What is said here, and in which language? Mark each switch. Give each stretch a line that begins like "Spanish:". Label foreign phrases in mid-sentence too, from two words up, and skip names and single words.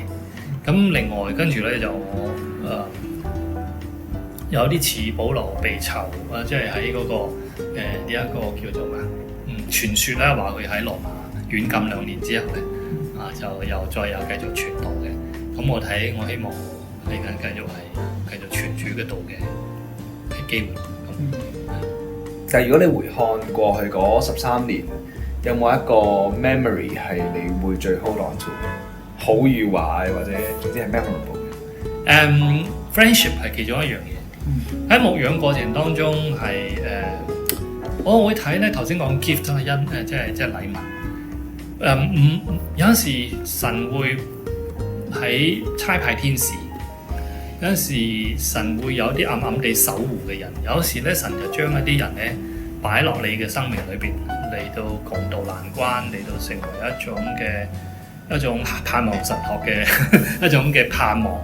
Cantonese: 咁另外跟住咧就有啲似保羅被囚即係喺嗰個呢一個叫做咩傳說咧，話佢喺羅馬軟禁2年之後咧就又繼續傳道嘅。咁我希望嚟緊繼續傳主嘅道嘅機會。但係如果你回看過去嗰13年，有冇一個 memory 係你會最
English: hold on to
Cantonese: 好與壞，或者總之係 memorable 嘅？Friendship 係其中一樣嘢。喺牧養過程當中係我會睇咧，頭先講 gift 啦，即係禮物。有陣時神會喺差派天使，有陣時神會有啲暗暗地守護嘅人，有時咧神就將一啲人咧擺落你嘅生命裏邊，嚟到共度難關，嚟到成為一種盼望神學嘅一種嘅盼望。